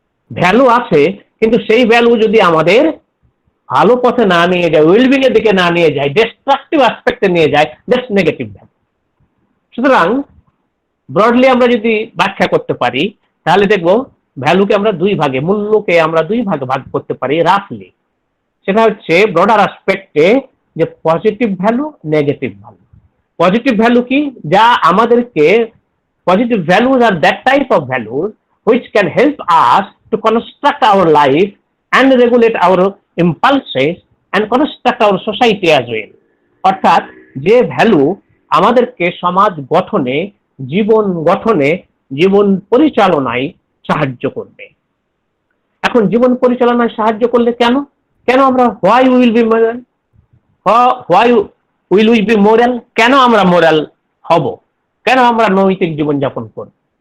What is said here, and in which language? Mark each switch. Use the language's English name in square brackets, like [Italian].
[Bangla] Value আছে, কিন্তু সেই ভ্যালু যদি আমাদের ভালো পথে না নিয়ে যায়, ওয়েলবিং এর দিকে না নিয়ে যায়, ডিস্ট্রাকটিভ অ্যাসপেক্টে নিয়ে যায়, [English] That's negative value. [Bangla] সুতরাং ব্রডলি আমরা যদি ব্যাখ্যা করতে পারি, তাহলে দেখবো ভ্যালুকে আমরা দুই ভাগে, মূল্যকে আমরা দুই ভাগে ভাগ করতে পারি রাফলি। সেটা হচ্ছে ব্রডার অ্যাসপেক্টে যে positive value, negative value. Positive value কি? যা আমাদেরকে, [English] Positive values আর that type of values which can help us to construct our life and regulate our impulses and construct our society as well. [Bangla] অর্থাৎ যে value আমাদেরকে সমাজ গঠনে, জীবন গঠনে, জীবন পরিচালনায় সাহায্য করবে। এখন জীবন পরিচালনায় সাহায্য করলে কেন? কেন আমরা [English] why will be moral, [Bangla] why will we be moral, কেন আমরা মোরাল হব, কেন আমরা নৈতিক জীবন যাপন করব?